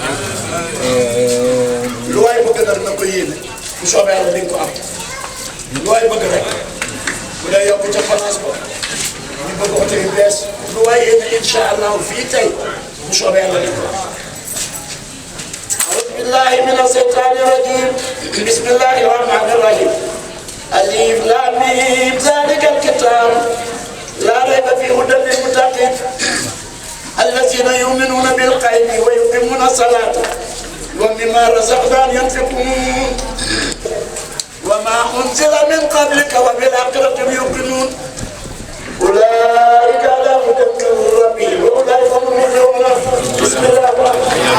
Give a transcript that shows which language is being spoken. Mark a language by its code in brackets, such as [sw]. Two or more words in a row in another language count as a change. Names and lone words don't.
[wo] lu waay bëgg nag na ko yéene bu soobee Yàlla di nga ko am lu waay bëgg rek bu dee yokk ca place ba ñu bëgg oto yu bees lu waay yéene [ar] إن شاء الله [wo] fii tey bu soobee Yàlla di nga ko am. [ar] أعوذ بالله من الشيطان الرجيم بسم الله الرحمن الرحيم الم ذلك الكتاب لا ريب فيه هدى للمتقين الذين يؤمنون بالغيب ويقيمون الصلاة ومما رزقناهم ينفقون وما أنزل من قبلك وبالآخرة هم يوقنون أولئك على هدى من ربهم وأولئك هم المفلحون بسم الله الرحمن